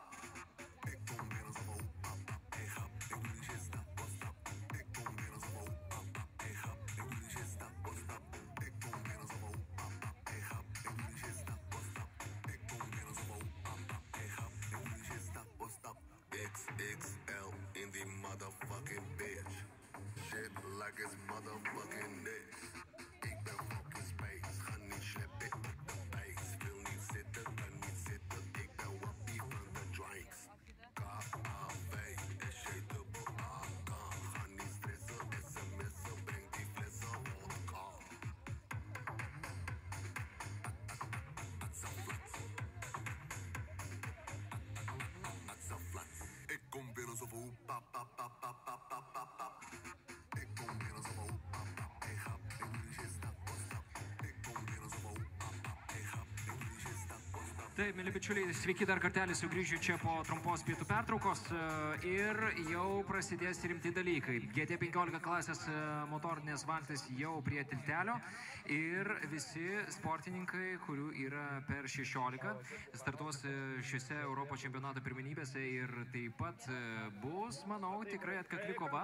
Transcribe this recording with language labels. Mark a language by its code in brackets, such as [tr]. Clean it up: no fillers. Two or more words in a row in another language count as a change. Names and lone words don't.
[nl] Ik kom binnen zo van hoe pap, pap, hey grap. Ik doe die shit, stap, wat stap. Ik kom binnen zo van hoe pap, pap, hey grap. Ik doe die shit, stap, wat stap. Ik kom binnen zo van hoe pap, pap, hey grap. Ik doe die shit, stap, wat stap. Ik kom binnen zo van hoe pap, pap, hey grap. Ik doe die shit, stap, wat stap. XXL in die [en] motherfucking bitch. Shit like it's motherfucking niks. [nl] Ik ben [en] fucking space, [nl] ga niet sleppen op de base. Wil niet zitten, kan niet zitten. Ik ben wappie van de drinks. K-A-V, S-J-double-A-K. Ga niet stressen, sms'en, breng die flessen, hoor de call. Ik kom binnen zo van hoe pap, pap, pap, pap, pap, pap, pap, pap. Ik kom binnen zo van hoe pap, pap, hey grap. Ik doe die shit, stap, wat stap. Ik kom binnen zo van hoe pap, pap, hey grap. Ik doe die shit, stap, wat stap. [lt] Taip, mėly bičiuliai, sveiki dar kartelį sugrįžę čia po trumpos pietų pertraukos ir jau prasidės rimti dalykai. GT15 klasės motorinės valtis jau prie tiltelio ir visi sportininkai, kurių yra per 16, startuos šiuose Europos čempionato pirmenybėse ir taip pat bus, manau, tikrai atkakli kova.